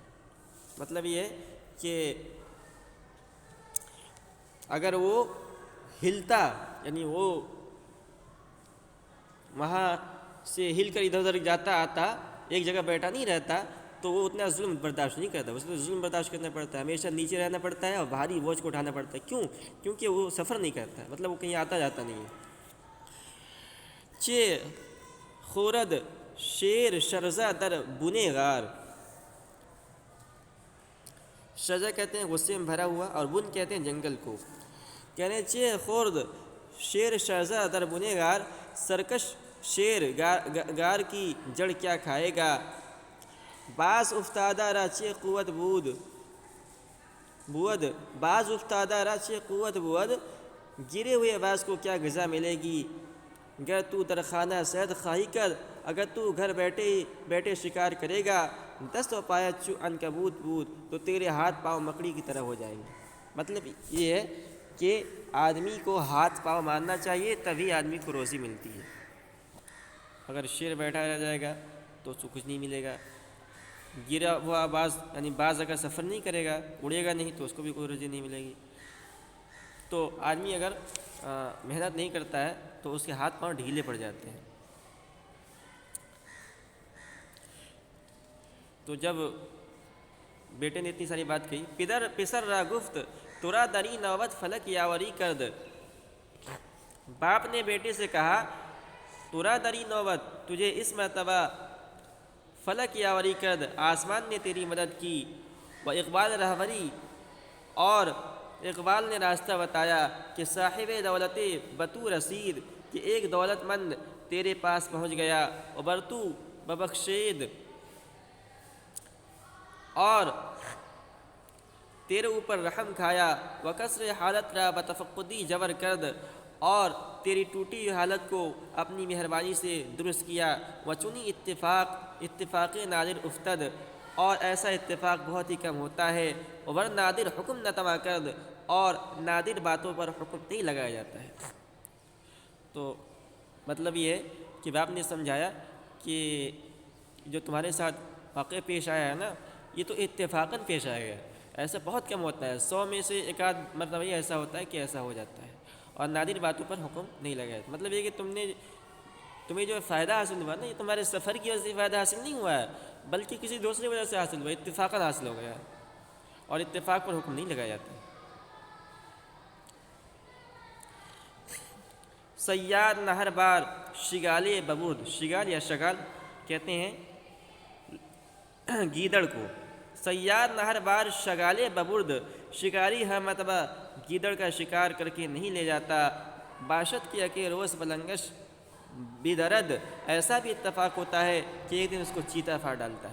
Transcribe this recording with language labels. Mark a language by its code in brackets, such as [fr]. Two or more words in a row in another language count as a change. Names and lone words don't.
[ur] مطلب یہ ہے کہ اگر وہ ہلتا، یعنی وہ وہاں سے ہل کر ادھر ادھر جاتا آتا، ایک جگہ بیٹھا نہیں رہتا، تو وہ اتنا ظلم برداشت نہیں کرتا، اس کو ظلم برداشت کرنا پڑتا ہے، ہمیشہ نیچے رہنا پڑتا ہے اور بھاری بوجھ کو اٹھانا پڑتا ہے۔ کیوں؟ کیونکہ وہ سفر نہیں کرتا، مطلب وہ کہیں آتا جاتا نہیں ہے۔ [fa] چے خورد شیر شرزہ در بنے غار، [ur] شرزہ کہتے ہیں غصے میں بھرا ہوا، اور بن کہتے ہیں جنگل کو۔ کہنے [fa] چے خورد شیر شرزہ در بنے غار، [ur] سرکش شیر غار کی جڑ کیا کھائے گا۔ [fa] باز افتادہ را چے قوت بود، باز افتادہ را چے قوت بود، [ur] گرے ہوئے باز کو کیا غذا ملے گی۔ [fa] گر تو در خانہ صید خواہی کر، [ur] اگر تو گھر بیٹھے شکار کرے گا، [fa] دست و پایہ چو عنکبوت بود، [ur] تو تیرے ہاتھ پاؤں مکڑی کی طرح ہو جائیں گے۔ مطلب یہ ہے کہ آدمی کو ہاتھ پاؤں مارنا چاہیے، تبھی آدمی کو روزی ملتی ہے۔ اگر شیر بیٹھا رہ جائے گا تو اس کو کچھ نہیں ملے گا۔ گرا ہوا باز، یعنی باز اگر سفر نہیں کرے گا، اڑے گا نہیں، تو اس کو بھی کوئی روزی نہیں ملے گی۔ تو آدمی اگر محنت نہیں کرتا ہے تو اس کے ہاتھ پاؤں ڈھیلے پڑ جاتے ہیں۔ تو جب بیٹے نے اتنی ساری بات کہی، [fa] پدر پسر را گفت ترا دری نوبت فلک یاوری کرد، [ur] باپ نے بیٹے سے کہا [fa] ترا دری نوبت، [ur] تجھے اس مرتبہ [fa] فلک یاوری کرد، [ur] آسمان نے تیری مدد کی، [fa] و اقبال رہبری، [ur] اور اقبال نے راستہ بتایا، [fa] کہ صاحب دولت بتو رسید، [ur] کہ ایک دولت مند تیرے پاس پہنچ گیا، [fa] ابرتو ببخشید، [ur] اور تیرے اوپر رحم کھایا، [fa] و کسر حالت را بتفقدی جبر کرد، [ur] اور تیری ٹوٹی ہوئی حالت کو اپنی مہربانی سے درست کیا، [fa] و چنی اتفاق نادر افتد، [ur] اور ایسا اتفاق بہت ہی کم ہوتا ہے، [fa] ور نادر حکم نہ تما کرد، [ur] اور نادر باتوں پر حکم نہیں لگایا جاتا ہے۔ تو مطلب یہ ہے کہ باپ نے سمجھایا کہ جو تمہارے ساتھ واقعہ پیش آیا ہے نا، یہ تو اتفاقاً پیش آیا ہے، ایسا بہت کم ہوتا ہے، 100 میں سے ایک آدھ مرتبہ یہ ایسا ہوتا ہے کہ ایسا ہو جاتا ہے، اور نادر باتوں پر حکم نہیں لگایا۔ مطلب یہ کہ تمہیں جو فائدہ حاصل ہوا نا، یہ تمہارے سفر کی وجہ سے فائدہ حاصل نہیں ہوا ہے، بلکہ کسی دوسری وجہ سے حاصل ہوا، اتفاقاً حاصل ہو گیا، اور اتفاق پر حکم نہیں لگایا جاتا۔ [fa] سیاد نہر بار شگال ببرد، [ur] شگال یا شگال کہتے ہیں گیدڑ کو۔ [fa] سیاد نہر بار شگال ببرد، [ur] شکاری ہر مرتبہ گیدڑ کا شکار کر کے نہیں لے جاتا۔ [fa] باشد کیا کہ روز بلنگش بدرد، [ur] ایسا بھی اتفاق ہوتا ہے کہ ایک دن اس کو چیتا پھاڑ ڈالتا ہے۔